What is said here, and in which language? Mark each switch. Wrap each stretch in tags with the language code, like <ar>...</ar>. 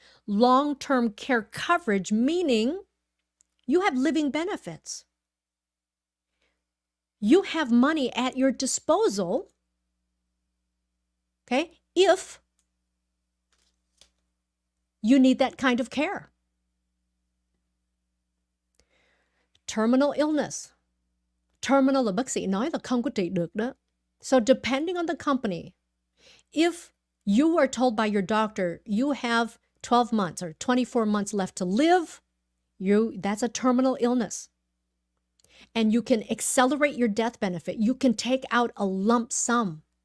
<en>long-term care coverage, meaning you have living benefits. You have money at your disposal, okay, if you need that kind of care. Terminal illness.</en> <vi>Terminal là bác sĩ nói là không có trị được đó.</vi> <en>So depending on the company, if you are told by your doctor you have 12 months or 24 months left to live, that's a terminal illness. And you can accelerate your death benefit. You can take out a lump sum.</en>